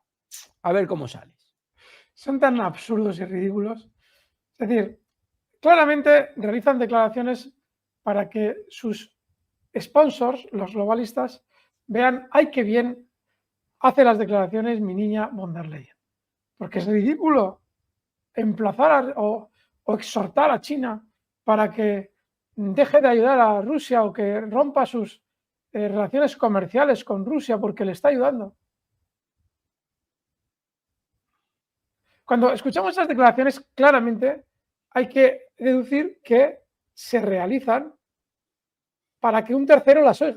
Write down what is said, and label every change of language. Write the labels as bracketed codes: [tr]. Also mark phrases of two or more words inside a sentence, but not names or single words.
[es] A ver cómo sales. Son tan absurdos y ridículos. Es decir, claramente realizan declaraciones para que sus sponsors, los globalistas, vean, ¡ay, qué bien hace las declaraciones mi niña von der Leyen! Porque es ridículo emplazar o exhortar a China para que deje de ayudar a Rusia o que rompa sus relaciones comerciales con Rusia porque le está ayudando. Cuando escuchamos esas declaraciones, claramente hay que deducir que se realizan para que un tercero las oiga.